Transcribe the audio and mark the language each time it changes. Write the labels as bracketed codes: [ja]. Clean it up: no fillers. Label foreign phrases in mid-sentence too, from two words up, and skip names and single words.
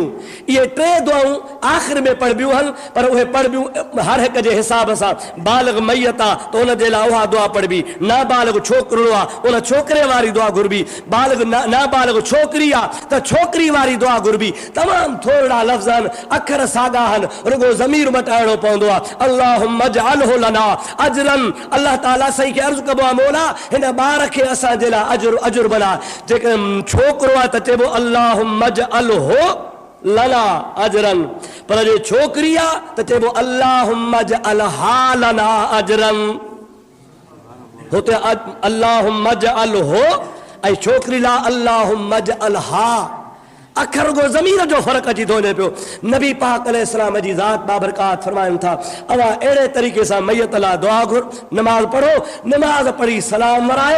[sd] इहे टे दुआऊं आख़िर में पढ़बियूं आहिनि, पर उहे पढ़बियूं हर हिक जे हिसाब सां। बालिग़ मैयत आहे त उन जे लाइ उहा दुआ पढ़बी। नाबालिग़ छोकिरो आहे उन छोकिरे वारी दुआ घुरबी। बालिग़ नाबालिग़ छोकिरी आहे त छोकिरी वारी दुआ घुरबी। तमामु थोरा लफ़्ज़ आहिनि, अखर साॻा आहिनि, रुगो ज़मीर मटाइणो पवंदो आहे। [ar] اللهم اجعله لنا أجرا. [sd] अल्लाह ताला सही खे अर्ज़ु कबो आहे मौला हिन ॿार खे असांजे लाइ अजुर बना। जेकॾहिं छोकिरो आहे त चइबो [ar] اللهم اجعله لنا أجرا, [sd] पर जे छोकिरी आहे त चइबो [ar] اللهم اجعلها لنا أجرا. [sd] हुते [ar] اللهم اجعله [sd] ऐं छोकिरी लाइ [ar] اللهم اجعلها. [sd] अखर गो ज़मीर जो फ़र्क़ु अची थो वञे पियो। नबी पाक अलैहिस्सलाम जी ज़ात बाबरकात फरमाइनि था अवां अहिड़े तरीक़े सां मैयत लाइ दुआ घुर, नमाज़ पढ़ो, नमाज़ पढ़ी सलाम वरायो।